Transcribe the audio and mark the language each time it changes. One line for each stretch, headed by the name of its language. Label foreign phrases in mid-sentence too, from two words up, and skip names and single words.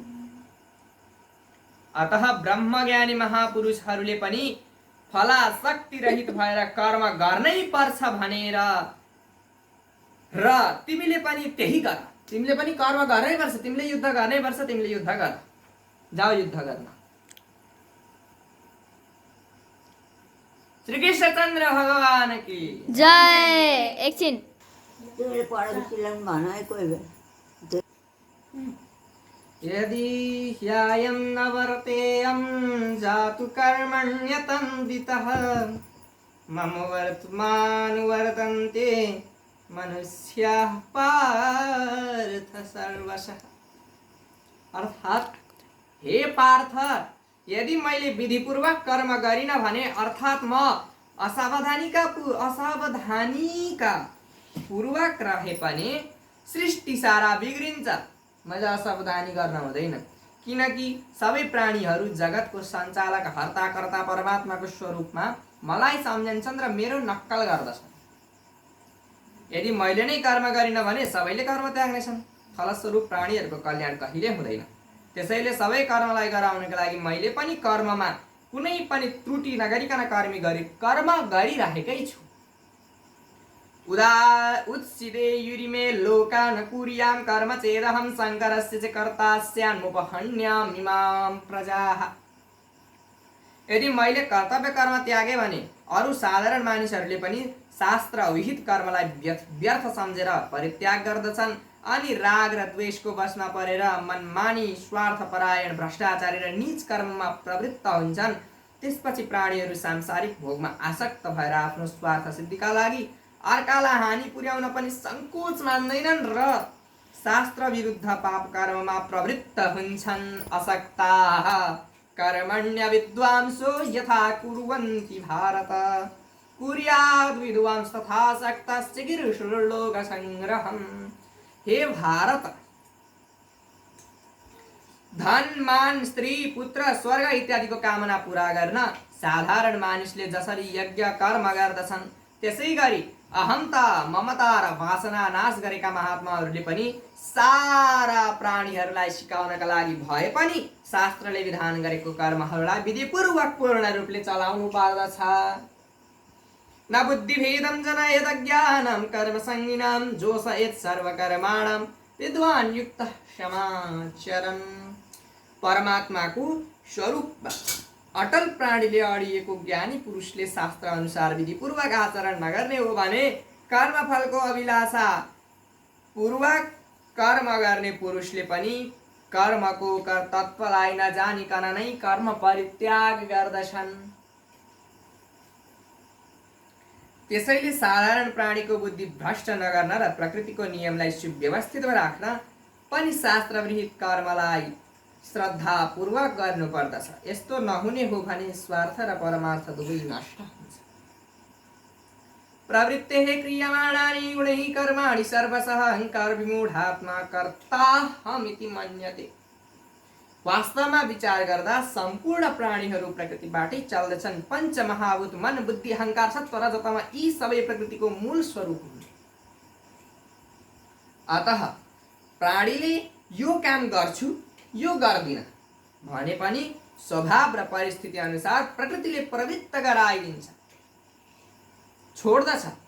Nepali: अतः ब्रह्मज्ञानी महापुरुषहरूले पनि फलासक्ति रहित भएर कर्म गर्नै पर्छ भनेर, र तिमीले पनि त्यही गर, तिमीले पनि कर्म गर्नै पर्छ, तिमीले युद्ध गर्नै पर्छ, तिमीले युद्ध गर, जाऊ युद्ध गर्न। श्री कृष्णचन्द्र भगवान की जय। एकछिन
Sanskrit: यदि ह्यायं न वर्तेयं जातु कर्मण्यतन्वितः, मम वर्तमानुवर्तन्ते मनुष्याः पार्थ सर्वशः।
Nepali: अर्थात् हे पार्थ, यदि मैले विधिपूर्वक कर्म गरिन भने, अर्थात् म असावधानीका पूर्वक रहे पनि सृष्टि सारा बिग्रिन्छ। मैले असावधानी गर्न हुँदैन, किनकि सबै प्राणीहरू जगतको सञ्चालक हर्ताकर्ता परमात्माको स्वरूपमा मलाई सम्झन्छन् र मेरो नक्कल गर्दछन्। यदि मैले नै कर्म गरिन भने सबैले कर्म त्याग्नेछन्, फलस्वरूप प्राणीहरूको कल्याण कहिले हुँदैन। त्यसैले सबै कर्मलाई गराउनको लागि मैले पनि कर्ममा कुनै पनि त्रुटि नगरिकन कर्म गरिरहेकै छु।
Sanskrit: उत्सिदे युरिमे लोकान् कुर्यां कर्म चेदहं शङ्करस्य च कर्ता स्यान्मुपहन्यामिमां प्रजाः।
Nepali: यदि मैले कर्तव्य कर्म त्यागे भने अरू साधारण मानिसहरूले पनि शास्त्र विहित कर्मलाई व्यर्थ सम्झेर परित्याग गर्दछन्, अनि राग र द्वेषको वशमा परेर मनमानी स्वार्थपरायण भ्रष्टाचारी र नीच कर्ममा प्रवृत्त हुन्छन्। त्यसपछि प्राणीहरू सांसारिक भोगमा आसक्त भएर आफ्नो स्वार्थ सिद्धिका लागि अर्कालाई हानि पुर्याउन पनि संकोच मान्दैनन् र शास्त्र विरुद्ध पाप कर्ममा प्रवृत्त हुन्छन्।
Sanskrit: असक्ताः कर्मण्य विद्वांसो यथा कुर्वन्ति भारत, कुर्याद् विद्वांस तथा सक्तस्य गिरिशुर्लोक संग्रहम्।
Nepali: हे भारत, धन मान स्त्री पुत्र स्वर्ग इत्यादिको कामना पूरा गर्न साधारण मानिसले जसरी यज्ञ कर्म गर्दछन्, त्यसै गरी अहंता ममता र वासना नाश गरेका महात्माहरूले पनि सारा प्राणीहरूलाई सिकाउनका लागि भए पनि शास्त्रले विधान गरेको कर्महरूलाई विधिपूर्वक पूर्ण रूपले चलाउनु पर्दछ।
Sanskrit: न बुद्धिभेदं जनयेत ज्ञानं कर्म संगिनां जोषयेत् सर्वकर्माणां विद्वान् युक्तः क्षमाचरन्।
Nepali: परमात्माको स्वरूपमा अटल प्राणीले अडिएको ज्ञानी पुरुषले शास्त्र अनुसार विधिपूर्वक आचरण नगर्ने हो भने कर्मफलको अभिलाषा पूर्वक कर्म गर्ने पुरुषले पनि कर्मको कर्तव्यलाई नजानिकन नै कर्म परित्याग गर्दछन्। त्यसैले साधारण प्राणीको बुद्धि भ्रष्ट नगर्न र प्रकृतिको नियमलाई सुव्यवस्थित राख्न पनि शास्त्र विहित कर्मलाई श्रद्धापूर्वक गर्नुपर्दछ। यस्तो नहुने हो भने स्वार्थ र परमार्थ दुवै नष्ट हुन्छ।
Sanskrit: प्रवृत्तेः क्रियमाणानि गुणैः कर्माणि सर्वशः अहङ्कार विमूढात्मा कर्ताहमिति मन्यते।
Nepali: वास्तवमा विचार गर्दा सम्पूर्ण प्राणीहरू प्रकृतिबाटै चल्दछन्। पञ्च महाभूत मन बुद्धि अहङ्कार सत्व रजतम यी सबै प्रकृतिको मूल स्वरूप हुन्। अतः प्राणीले यो काम गर्छु यो गर्दिन भने पनि स्वभाव र परिस्थिति अनुसार प्रकृतिले प्रवृत्त गराइदिन्छ, छोड्दछ।